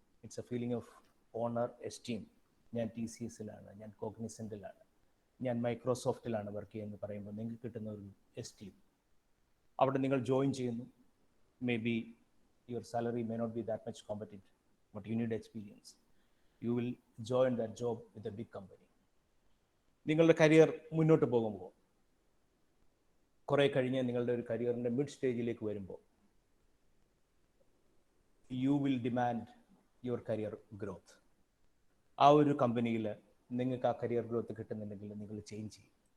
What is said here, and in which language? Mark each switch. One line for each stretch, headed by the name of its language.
English: It's a feeling of honour, esteem.
Malayalam: ഞാൻ TCSലാണ്, ഞാൻ കോഗ്നിസെൻറ്റിലാണ്, ഞാൻ മൈക്രോസോഫ്റ്റിലാണ് വർക്ക് ചെയ്യുന്നത് പറയുമ്പോൾ നിങ്ങൾക്ക് കിട്ടുന്ന ഒരു എസ്റ്റീം. അവിടെ നിങ്ങൾ ജോയിൻ ചെയ്യുന്നു.
English: May be your salary may not be that much competitive, but you need experience. You will join that job with a big company.
Malayalam: നിങ്ങളുടെ കരിയർ മുന്നോട്ട് പോകുമ്പോൾ കുറേ കഴിഞ്ഞ് നിങ്ങളുടെ ഒരു കരിയറിൻ്റെ മിഡ് സ്റ്റേജിലേക്ക് വരുമ്പോൾ
English: You will demand your career growth.
Malayalam: ആ ഒരു കമ്പനിയിൽ നിങ്ങൾക്ക് ആ കരിയർ ഗ്രോത്ത് കിട്ടുന്നുണ്ടെങ്കിൽ നിങ്ങൾ ചേഞ്ച് ചെയ്യും.